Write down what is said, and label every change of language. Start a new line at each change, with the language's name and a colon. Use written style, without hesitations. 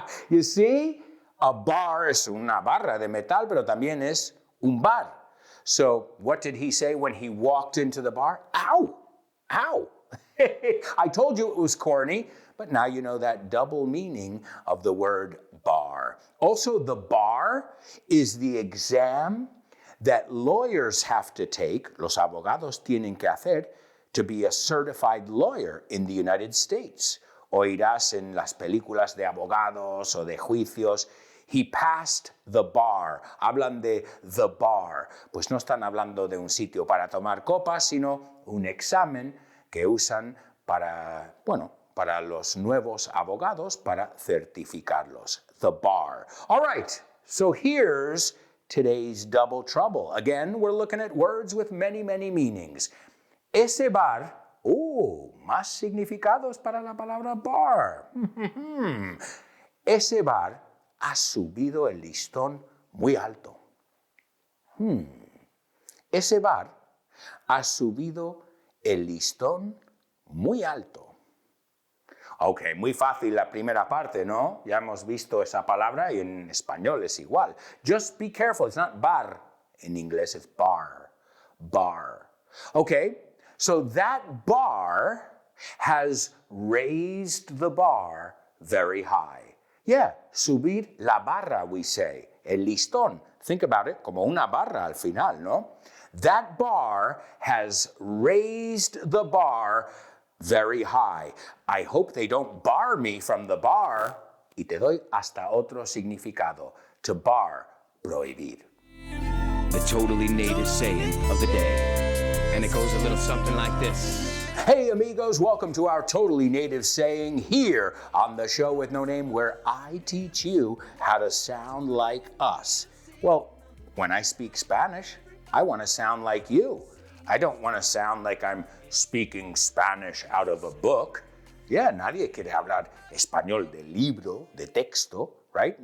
English: You see?
Spanish: A bar es una barra de metal, pero también es un bar.
English: So what did he say when he walked into the bar? Ow! Ow! I told you it was corny, but now you know that double meaning of the word bar. Also, the bar is the exam that lawyers have to take,
Spanish: los abogados tienen que hacer,
English: to be a certified lawyer in the United States.
Spanish: Oirás en las películas de abogados o de juicios,
English: he passed the bar.
Spanish: Hablan de the bar. Pues no están hablando de un sitio para tomar copas, sino un examen que usan para los nuevos abogados, para certificarlos.
English: The bar. All right, so here's today's double trouble. Again, we're looking at words with many, many meanings.
Spanish: Ese bar, más significados para la palabra bar. Ese bar ha subido el listón muy alto. Ese bar ha subido el listón muy alto. Ok, muy fácil la primera parte, ¿no? Ya hemos visto esa palabra y en español es igual.
English: Just be careful, it's not bar in inglés, it's bar. Bar. Okay, so that bar has raised the bar very high.
Spanish: Yeah, subir la barra,
English: we say.
Spanish: El listón.
English: Think about it
Spanish: como una barra al final, ¿no?
English: That bar has raised the bar very high. I hope they don't bar me from the bar.
Spanish: Y te doy hasta otro significado.
English: To bar, prohibir. The totally native saying of the day. And it goes a little something like this. Hey amigos, welcome to our totally native saying here on the show with no name, where I teach you how to sound like us. Well, when I speak Spanish, I want to sound like you. I don't want to sound like I'm speaking Spanish out of a book.
Spanish: Yeah, nadie quiere hablar español de libro, de texto, right?